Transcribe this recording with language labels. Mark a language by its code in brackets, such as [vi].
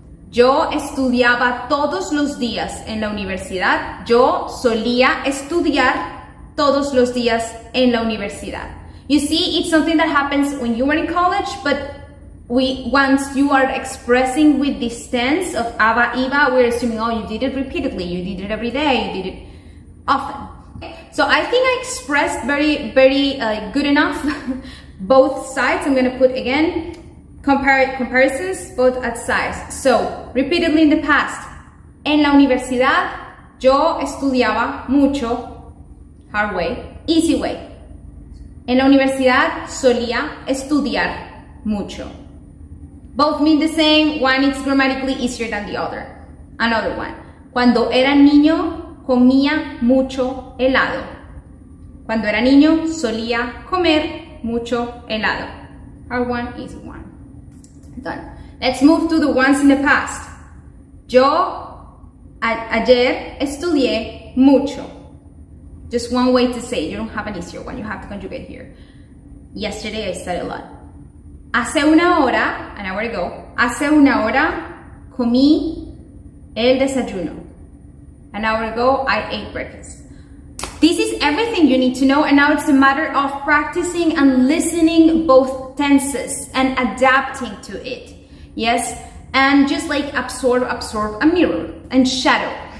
[es] Yo estudiaba todos los días en la universidad. Yo solía estudiar todos los días en la universidad. [en] You see, it's something that happens when you were in college, but once you are expressing with this tense of aba, iba, we're assuming, oh, you did it repeatedly, you did it every day, you did it often. So I think I expressed very good enough both sides. I'm going to put again comparisons both at sides. So repeatedly in the past. [es] En la universidad yo estudiaba mucho. [en] Hard way. Easy way. [es] En la universidad solía estudiar mucho. [en] Both mean the same. One is grammatically easier than the other. Another one. [es] Cuando era niño comía mucho helado. Cuando era niño solía comer mucho helado. [en] Hard one, easy one. Done. Let's move to the ones in the past. [es] Yo ayer estudié mucho. [en] Just one way to say it. You don't have an easier one. You have to conjugate here. Yesterday I studied a lot. [es] Hace una hora, [en] an hour ago, [es] hace una hora comí el desayuno. [en] An hour ago, I ate breakfast. This is everything you need to know, and now it's a matter of practicing and listening both tenses and adapting to it. Yes, and just like absorb a mirror and shadow.